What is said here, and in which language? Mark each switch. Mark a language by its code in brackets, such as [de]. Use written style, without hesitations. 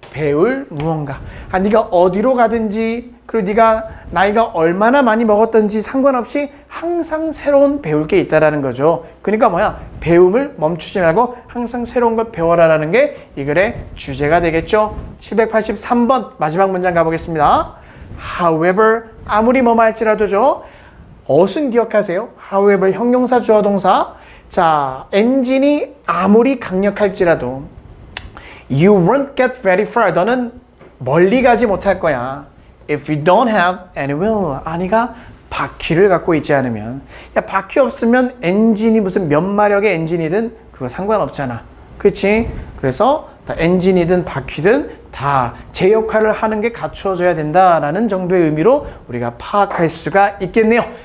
[ko] 배울 무언가. 네가 어디로 가든지, 그리고 네가 나이가 얼마나 많이 먹었던지 상관없이 항상 새로운 배울 게 있다라는 거죠. 그러니까 뭐야? 배움을 멈추지 말고 항상 새로운 걸 배워라라는 게 이 글의 주제가 되겠죠. 783번 마지막 문장 가보겠습니다. However, 아무리 뭐뭐 할지라도죠. 어순 기억하세요. However, 형용사, 주어 동사. 자, 엔진이 아무리 강력할지라도 [en] You won't get very far. [ko] 너는 멀리 가지 못할 거야. [en] If you don't have any wheel. [ko] 네가 바퀴를 갖고 있지 않으면. 야, 바퀴 없으면 엔진이 무슨 몇 마력의 엔진이든 그거 상관없잖아. 그렇지? 그래서 다 엔진이든 바퀴든 다 제 역할을 하는 게 갖춰져야 된다라는 정도의 의미로 우리가 파악할 수가 있겠네요.